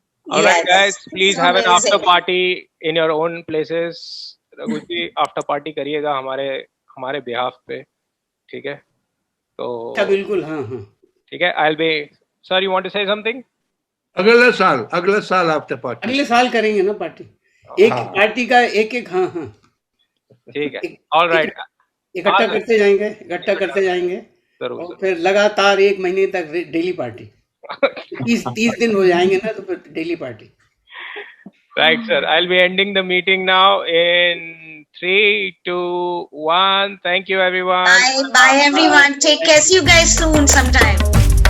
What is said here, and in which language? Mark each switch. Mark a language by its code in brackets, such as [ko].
[en] All right, guys, please have an after party in your own places. [hi] Raghu ji, after party करिएगा हमारे behalf पे, ठीक है? तो बिल्कुल, हाँ. ठीक है. [en] I'll be. Sir, you want to say something? [hi] अगले साल after party. अगले साल करेंगे ना पार्टी. एक पार्टी का एक हाँ. ठीक है. [en] All right. [hi] इकट्ठा करते जाएंगे और फिर लगातार 1 महीने तक डेली पार्टी. 30 दिन हो जाएंगे ना, तो फिर daily party. [en] Right, sir. I'll be ending the meeting now in 3, 2, 1. Thank you, everyone. Bye, everyone. Take care. See you guys soon sometime.